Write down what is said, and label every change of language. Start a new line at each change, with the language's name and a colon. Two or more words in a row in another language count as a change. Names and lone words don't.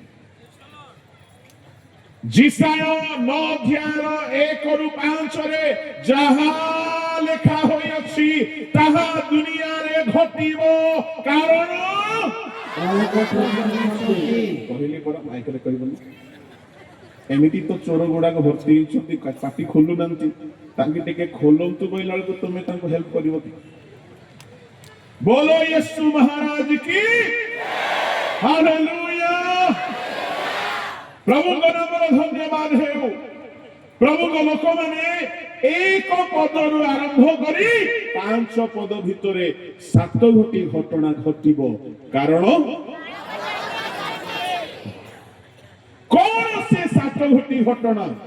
Odia: ଯିଶାୟ 9:1-5ରେ ଯାହା ଲେଖା ହୋଇଅଛି ତାହା ଦୁନିଆରେ ଘଟିବ, କାରଣ କହିଲି ପରା, ମାଇକରେ କହିବନି। ଏମିତି ତ ଚୋର ଗୁଡାକ ଭର୍ତ୍ତି ହେଇଛନ୍ତି, ପାଟି ଖୋଲୁନାହାନ୍ତି। ତାଙ୍କୁ ଟିକେ ଖୋଲନ୍ତୁ କହିଲା ବେଳକୁ ତୁମେ ତାଙ୍କୁ ହେଲ୍ପ କରିବ କି?
Hindi: बोलो यीशु महाराज की हालेलुया। प्रभु का नाम धन्यवाद है।
Odia: ପ୍ରଭୁ କୋ ଲୋକ ମାନେ ଏକ ପଦରୁ ଆରମ୍ଭ କରି 5 ପଦ ଭିତରେ 7 ଗୋଟି ଘଟଣା ଘଟିବ, କାରଣ
Hindi: कौन से
Odia: 7 ଗୋଟି ଘଟଣା?